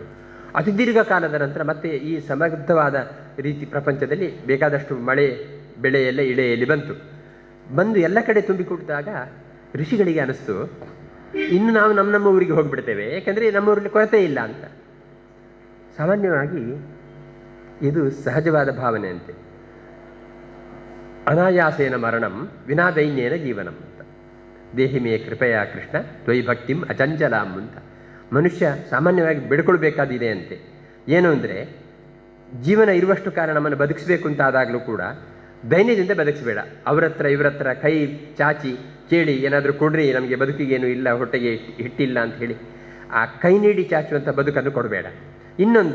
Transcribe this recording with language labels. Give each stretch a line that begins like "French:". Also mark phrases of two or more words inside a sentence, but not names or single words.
Kannada: ಅತಿ ದೀರ್ಘ ಕಾಲದ ನಂತರ ಮತ್ತೆ ಈ ಸಮೃದ್ಧವಾದ ರೀತಿ ಪ್ರಪಂಚದಲ್ಲಿ ಬೇಕಾದಷ್ಟು ಮಳೆ ಬೆಳೆ ಎಲ್ಲ ಇಳೆಯಲ್ಲಿ ಬಂದು ಎಲ್ಲ ಕಡೆ ತುಂಬಿಕೊಟ್ಟಿದಾಗ ಋಷಿಗಳಿಗೆ ಅನಿಸ್ತು, ಇನ್ನು ನಾವು ನಮ್ಮ ಊರಿಗೆ ಹೋಗಿಬಿಡ್ತೇವೆ, ಯಾಕೆಂದರೆ ನಮ್ಮ ಊರಲ್ಲಿ ಕೊರತೆ ಇಲ್ಲ ಅಂತ. ಸಾಮಾನ್ಯವಾಗಿ ಇದು ಸಹಜವಾದ ಭಾವನೆ ಅಂತೆ.
Sanskrit: ಅನಾಯಾಸೇನ ಮರಣಂ ವಿನಾ ದೈನ್ಯೇನ ಜೀವನಂ ಅಂತ. ದೇಹಿಮೇ ಕೃಪೆಯ ಕೃಷ್ಣ ತ್ವಯಿ ಭಕ್ತಿಂ ಅಚಂಚಲಾಂ
Kannada: ಅಂತ ಮನುಷ್ಯ ಸಾಮಾನ್ಯವಾಗಿ ಬಿಡ್ಕೊಳ್ಬೇಕಾದಿದೆ ಅಂತೆ. ಏನು ಅಂದರೆ, ಜೀವನ ಇರುವಷ್ಟು ಕಾಲ ನಮ್ಮನ್ನು ಬದುಕಿಸ್ಬೇಕು ಅಂತ ಆದಾಗಲೂ ಕೂಡ ದೈನ್ಯದಿಂದ ಬದುಕಿಸಬೇಡ. ಅವ್ರ ಹತ್ರ ಇವ್ರ ಹತ್ರ ಕೈ ಚಾಚಿ ಕೇಳಿ ಏನಾದರೂ ಕೊಡ್ರಿ, ನಮಗೆ ಬದುಕಿಗೇನು ಇಲ್ಲ, ಹೊಟ್ಟೆಗೆ ಹಿಟ್ಟಿಲ್ಲ ಅಂತ ಹೇಳಿ ಆ ಕೈ ನೀಡಿ ಚಾಚುವಂಥ ಬದುಕನ್ನು ಕೊಡಬೇಡ.